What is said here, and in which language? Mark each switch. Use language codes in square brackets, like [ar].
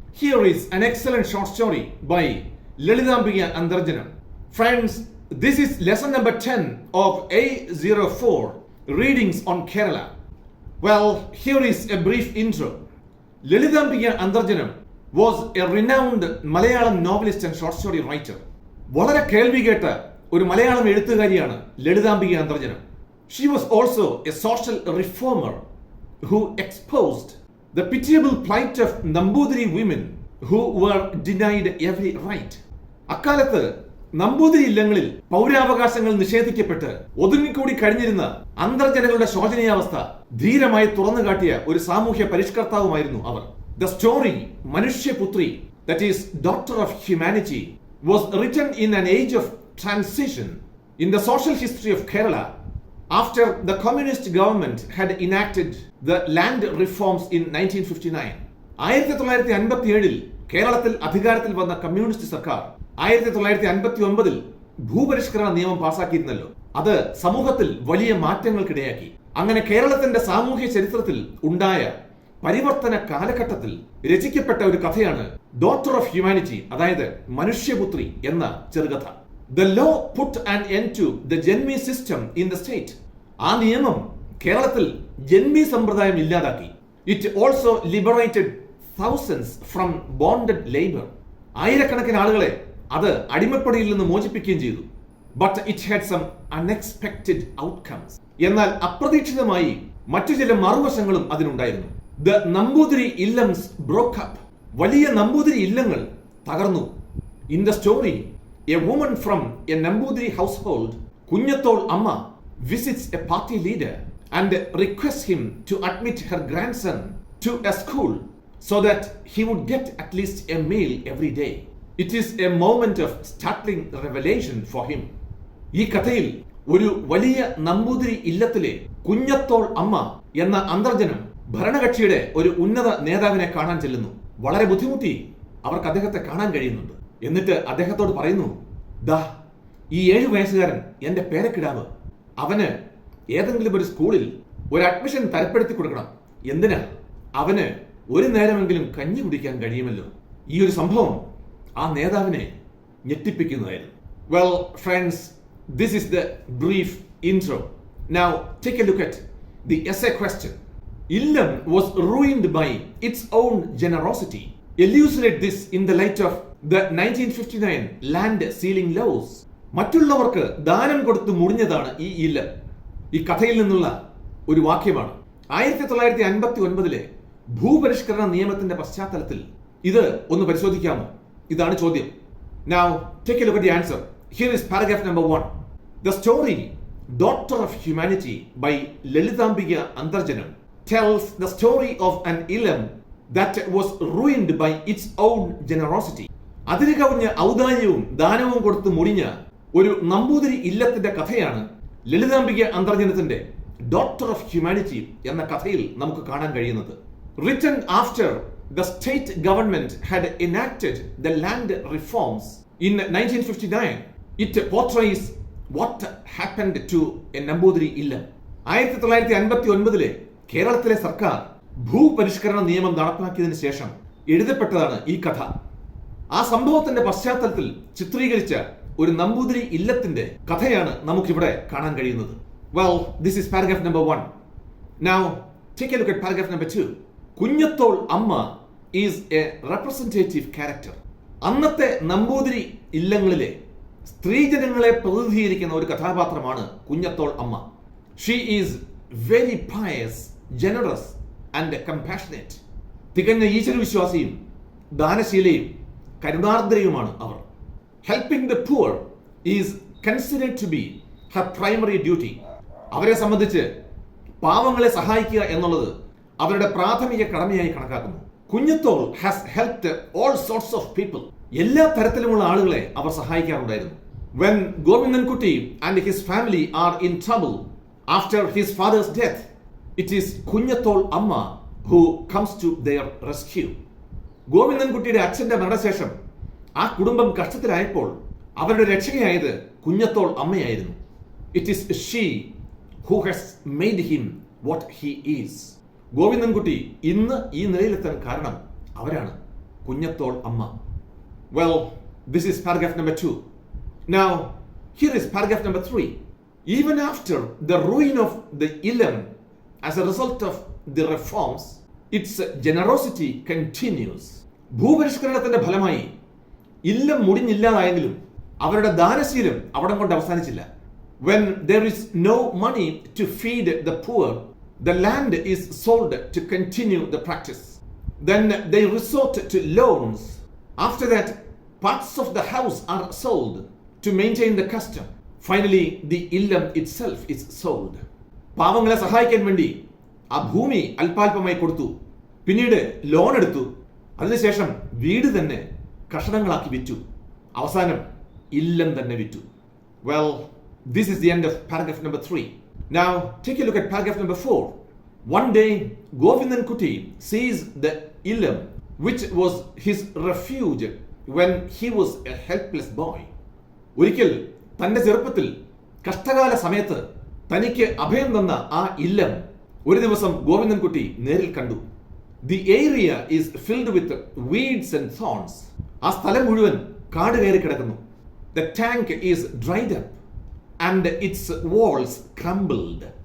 [en] Here is an excellent short story by Lalithambika Antharjanam. Friends, this is lesson number 10 of A04, Readings on Kerala. Well, here is a brief intro. Lalithambika Antharjanam was a renowned Malayalam novelist and short story writer. [ml] വളരെ കേൾവി കേട്ട ഒരു Malayalam എഴുത്തുകാരിയാണ് Lalithambika Antharjanam. [en] She was also a social reformer who exposed the pitiable plight of Nambudiri women who were denied every right. [ml] അക്കാലത്ത് നമ്പൂതിരി ഇല്ലങ്ങളിൽ പൗരാവകാശങ്ങൾ നിഷേധിക്കപ്പെട്ട് ഒതുങ്ങിക്കൂടി കഴിഞ്ഞിരുന്ന അന്തർജനങ്ങളുടെ ശോചനീയാവസ്ഥ ധീരമായി തുറന്നുകാട്ടിയ ഒരു സാമൂഹ്യ പരിഷ്കർത്താവുമായിരുന്നു അവർ. [en] The story Manushyaputri, that is daughter of humanity, was written in an age of transition in the social history of Kerala after the communist government had enacted the land reforms in 1959. [ml] 1957 കേരളത്തിൽ അധികാരത്തിൽ വന്ന communist സർക്കാർ 1959 ഭൂപരിഷ്കരണ നിയമം പാസാക്കിയിരുന്നല്ലോ. അത് സമൂഹത്തിൽ വലിയ മാറ്റങ്ങൾക്കിടയാക്കി. അങ്ങനെ കേരളത്തിന്റെ സാമൂഹ്യ ചരിത്രത്തിൽ ഉണ്ടായ പരിവർത്തന കാലഘട്ടത്തിൽ രചിക്കപ്പെട്ട ഒരു കഥയാണ് ഡോട്ടർ ഓഫ് ഹ്യൂമാനിറ്റി, അതായത് മനുഷ്യപുത്രി എന്ന ചെറുകഥ. [en] The law put an end to the janmi system in the state. [ml] ആ നിയമം കേരളത്തിൽ ജന്മി സമ്പ്രദായം ഇല്ലാതാക്കി. [en] It also liberated thousands from bonded labor. [ml] ആയിരക്കണക്കിന് ആളുകളെ അത് അടിമപ്പണിയിൽ നിന്ന് മോചിപ്പിക്കുകയും ചെയ്തു. [en] But it had some unexpected outcomes. [ml] എന്നാൽ അപ്രതീക്ഷിതമായി മറ്റു ചില മറുവശങ്ങളും അതിനുണ്ടായിരുന്നു. [en] The Nambudiri Illams broke up. [ml] വലിയ നമ്പൂതിരി ഇല്ലങ്ങൾ തകർന്നു. [en] In the story, a woman from a Nambudiri household, Kunhathol Amma, visits a party leader and requests him to admit her grandson to a school so that he would get at least a meal every day. It is a moment of startling revelation for him. [ml] ഈ കഥയിൽ ഒരു വലിയ നമ്പൂതിരി ഇല്ലത്തിലെ കുഞ്ഞത്തോൾ അമ്മ എന്ന അന്തർജനം ഭരണകക്ഷിയുടെ ഒരു ഉന്നത നേതാവിനെ കാണാൻ ചെല്ലുന്നു. വളരെ ബുദ്ധിമുട്ടി അവർക്ക് അദ്ദേഹത്തെ കാണാൻ കഴിയുന്നുണ്ട്. എന്നിട്ട് അദ്ദേഹത്തോട് പറയുന്നു, ദാ ഈ 7 വയസ്സുകാരൻ എന്റെ പേരക്കിടാവ്, അവന് ഏതെങ്കിലും ഒരു സ്കൂളിൽ ഒരു അഡ്മിഷൻ തരപ്പെടുത്തി കൊടുക്കണം. എന്തിനാ? അവന് ഒരു നേരമെങ്കിലും കഞ്ഞി കുടിക്കാൻ കഴിയുമല്ലോ. ഈ ഒരു സംഭവം ആ നേതാവിനെ ഞെട്ടിപ്പിക്കുന്നതായിരുന്നു. [en] Well, friends, this is the brief intro. Now take a look at the essay question. Illam was ruined by its own generosity. Elucidate this in the light of the 1959 land sealing laws. [ml] മറ്റുള്ളവർക്ക് ദാനം കൊടുത്തു മുടിഞ്ഞതാണ് ഈ ഇല്ലം. ഈ കഥയിൽ നിന്നുള്ള ഒരു വാക്യമാണ്. 1959 ഭൂപരിഷ്കരണ നിയമത്തിന്റെ പശ്ചാത്തലത്തിൽ ഇത് ഒന്ന് പരിശോധിക്കാമോ? ഇതാണ് ചോദ്യം. [en] Now take a look at the answer. Here is paragraph number 1. The story Daughter of Humanity by Lalithambika Antharjanam tells the story of an illam that was ruined by its own generosity. [ml] അതിന് കവിഞ്ഞ ഔദാര്യവും ദാനവും കൊടുത്ത് മുടിഞ്ഞ ഒരു നമ്പൂതിരി ഇല്ലത്തിന്റെ കഥയാണ് Lalithambika അന്തർജനത്തിന്റെ daughter of humanity എന്ന കഥയിൽ നമുക്ക് കാണാൻ കഴിയുന്നത്. [en] Written after the state government had enacted the land reforms in 1959, it portrays what happened to a Namboothiri illam. [ml] 1959 കേരളത്തിലെ സർക്കാർ ഭൂപരിഷ്കരണ നിയമം നടപ്പാക്കിയതിനു ശേഷം എഴുതപ്പെട്ടതാണ് ഈ കഥ. ആ സംഭവത്തിന്റെ പശ്ചാത്തലത്തിൽ ചിത്രീകരിച്ച ഒരു നമ്പൂതിരി ഇല്ലത്തിന്റെ കഥയാണ് നമുക്കിവിടെ കാണാൻ കഴിയുന്നത്. [en] Well, this is paragraph number 1. Now take a look at paragraph number 2. Kunjathol Amma is a representative character. [ml] അന്നത്തെ നമ്പൂതിരി ഇല്ലങ്ങളിലെ സ്ത്രീജനങ്ങളെ പ്രതിനിധീകരിക്കുന്ന ഒരു കഥാപാത്രമാണ് കുഞ്ഞത്തോൾ അമ്മ. [en] She is very pious, generous and compassionate. [ml] തികഞ്ഞ ഈശ്വരവിശ്വാസിയും ദാനശീലയും കരുണാർദ്രയുമാണ് അവർ. [en] Helping the poor is considered to be her primary duty. [ml] അവരെ സംബന്ധിച്ച് പാവങ്ങളെ സഹായിക്കുക എന്നുള്ളത് അവരുടെ പ്രാഥമിക കടമയായി കണക്കാക്കുന്നു. [en] Kunjathol has helped all sorts of people. [ml] എല്ലാ തരത്തിലുമുള്ള ആളുകളെ അവർ സഹായിക്കാറുണ്ടായിരുന്നു. [en] When Kunhathol and his family are in trouble after his father's death, it is Kunhathol Amma who comes to their rescue. [ml] ഗോവിന്ദൻകുട്ടിയുടെ അച്ഛന്റെ മരണശേഷം ആ കുടുംബം കഷ്ടത്തിലായപ്പോൾ അവരുടെ രക്ഷകയായത് കുഞ്ഞത്തോൾ അമ്മയായിരുന്നു. [en] It is she who has made him what he is. [ml] Govindankutty ഇന്ന് ഈ നിലയിലെത്താൻ കാരണം അവരാണ്, കുഞ്ഞത്തോൾ അമ്മ. [en] Well, this is paragraph number 2. Now, here is paragraph number 3. Even after the ruin of the Illam as a result of the reforms, its generosity continues. [ml] ഭൂപരിഷ്കരണത്തിന്റെ ഫലമായി ഇല്ലം മുടിഞ്ഞില്ലാതായെങ്കിലും അവരുടെ ദാനശീലം അവിടം കൊണ്ട് അവസാനിച്ചില്ല. [en] When there is no money to feed the poor, the land is sold to continue the practice. Then they resort to loans. After that, parts of the house are sold to maintain the custom. Finally, the illam itself is sold. [ml] പാവങ്ങളെ സഹായിക്കാൻ വേണ്ടി ആ ഭൂമി അല്പാൽപമായി കൊടുത്തു, പിന്നീട് loan എടുത്തു, അതിനുശേഷം വീട് തന്നെ കഷണങ്ങളാക്കി വിറ്റു, അവസാനം ഇല്ലം തന്നെ വിറ്റു. [en] Well, this is the end of paragraph number 3. Now, take a look at paragraph number 4. One day, Govindankutti sees the illam, which was his refuge when he was a helpless boy. [ml] ഒരിക്കൽ തന്റെ ചെറുപ്പത്തിൽ കഷ്ടകാല സമയത്ത് തനിക്ക് അഭയം തന്ന ആ ഇല്ലം ഒരു ദിവസം ഗോവിന്ദൻകുട്ടി നേരിൽ കണ്ടു. [en] The area is filled with weeds and thorns. [ml] ആ സ്ഥലം മുഴുവൻ കാട് കയറി കിടക്കുന്നു. [en] The tank is dried up and its walls crumbled.